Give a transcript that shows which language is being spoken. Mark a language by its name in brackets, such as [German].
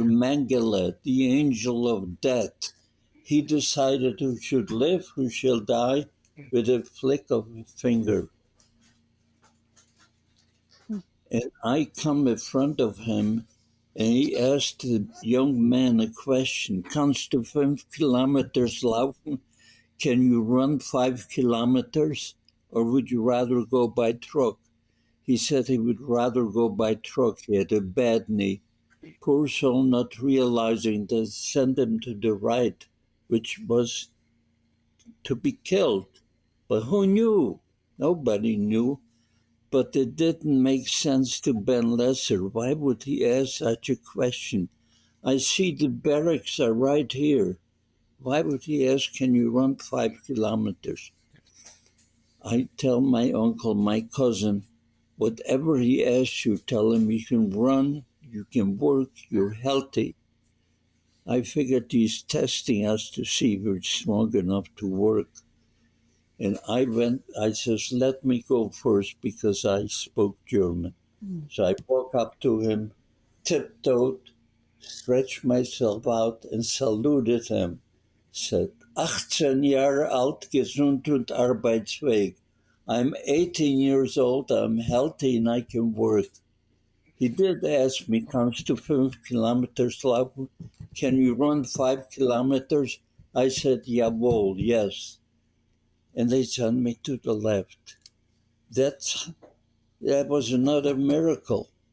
[English] Mengele, the angel of death. He decided who should live, who shall die, with a flick of a finger. And I come in front of him, and he asked the young man a question. [German] Kannst du 5 kilometers laufen? [English] Can you run 5 kilometers? Or would you rather go by truck? He said he would rather go by truck. He had a bad knee. Poor soul, not realizing they sent him to the right, which was to be killed. But who knew? Nobody knew. But it didn't make sense to Ben Lesser. Why would he ask such a question? I see the barracks are right here. Why would he ask, can you run 5 kilometers? I tell my uncle, my cousin, whatever he asks you, tell him you can run, you can work, you're healthy. I figured he's testing us to see if we're strong enough to work. And I says, let me go first because I spoke German. So I walk up to him, tiptoed, stretched myself out and saluted him. [German] Said, 18 Jahre alt, gesund und arbeitsfähig. [English] I'm 18 years old, I'm healthy and I can work. He did ask me, [German] kannst du 5 kilometers laufen? [English] Can you run 5 kilometers? I said, jawohl, yes. And they sent me to the left. That was another miracle.